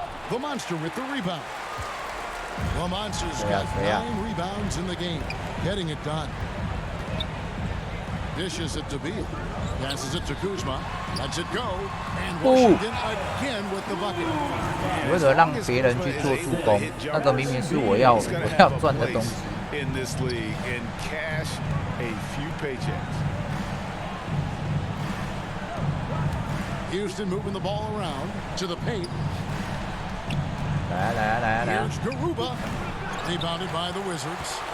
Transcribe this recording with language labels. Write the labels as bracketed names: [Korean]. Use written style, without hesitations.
[English] The Monster with the rebound. The Monster's got 9 rebounds in the game. Getting it done. Dishes it to Beal. Passes it to Kuzma. Lets it go. And Washington again with the bucket. [Chinese] 为了让别人去做助攻，那个明明是我要赚的东西。 [English] In this league and cash a few paychecks. Houston moving the ball around to the paint. [Chinese] 来。 [English] Here's Garuba. Rebounded by the Wizards.